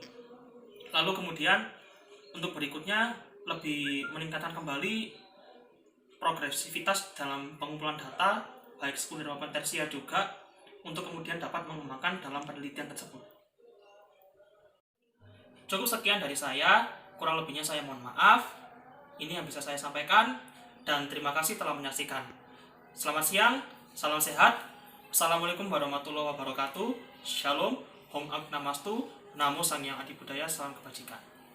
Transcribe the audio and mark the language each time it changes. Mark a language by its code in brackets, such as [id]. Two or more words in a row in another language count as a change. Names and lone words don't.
[id] Lalu kemudian untuk berikutnya lebih meningkatkan kembali progresivitas dalam pengumpulan data baik sekunder maupun tersier juga, untuk kemudian dapat mengembangkan dalam penelitian tersebut. Cukup sekian dari saya, kurang lebihnya saya mohon maaf. Ini yang bisa saya sampaikan, dan terima kasih telah menyaksikan. Selamat siang, salam sehat. [ar] السلام عليكم ورحمة الله وبركاته. [id] Shalom, Om Namastu, Namo Sang Hyang Adi Budaya, salam kebajikan.